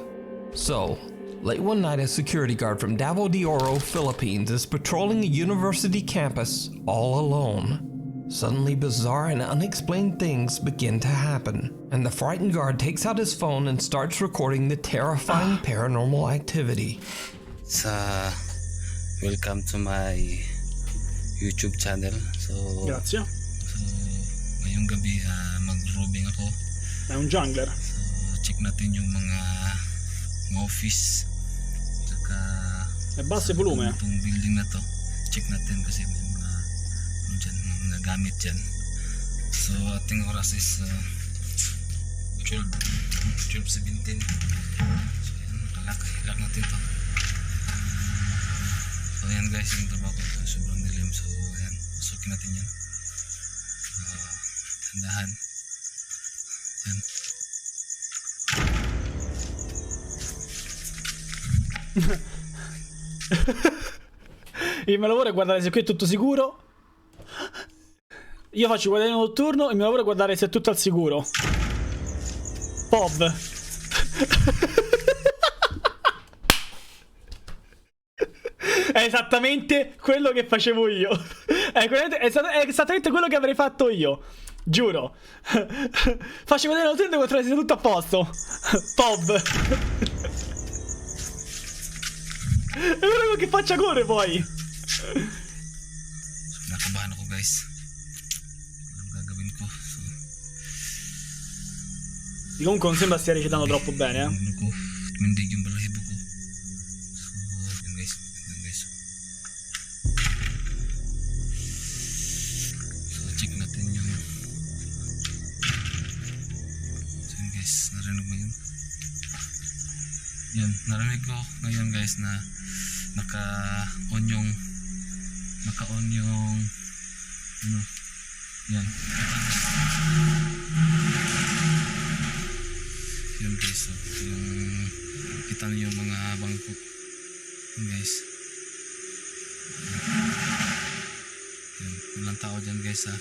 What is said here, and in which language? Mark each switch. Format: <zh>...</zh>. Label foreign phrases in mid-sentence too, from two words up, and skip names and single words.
<en>So, late one night, a security guard from Davao de Oro, Philippines is patrolling a university campus all alone. Suddenly, bizarre and unexplained things begin to happen, and the frightened guard takes out his phone and starts recording the terrifying paranormal activity. Welcome to my YouTube channel.</en> <it>Grazie.</it> <tl>Ngayong gabi mag-robing ako.</tl> <it>È un jungler.</it> <tl>So, check natin yung mga office. Tsaka</tl> <it>E basso il volume.</it> <tl>itong building na to. Check natin kasi may mga mga gamit dyan. So ating oras is 12:17. So yan, ilak natin to. So yan guys, yung trabaho ko sobrang dilim. So yan, pasukin natin yan. Tandahan. Yan.</tl> <it>Il mio lavoro è guardare se qui è tutto sicuro. Io faccio il guardiano notturno e il mio lavoro è guardare se è tutto al sicuro. Pov. È esattamente quello che facevo io. È esattamente quello che avrei fatto io. Giuro. Faccio vedere notturno e controllare se è tutto a posto. Pov. È quello che faccia corre poi.</it> <tl>Nakabahan ako guys. Anong gagawin ko? So,</tl> <it>Comunque non sembra stia recitando troppo bene,</it> <tl>ano ko, tumindig yung balahibo ko. So, yan guys. So, check natin yung... So, yan guys, narinig mo yun? Yan, narinig ko ngayon guys na naka-on yung ano, yan yan guys, so, yung kita niyo yung mga bangko yan guys, yan, walang tao dyan guys ha.</tl>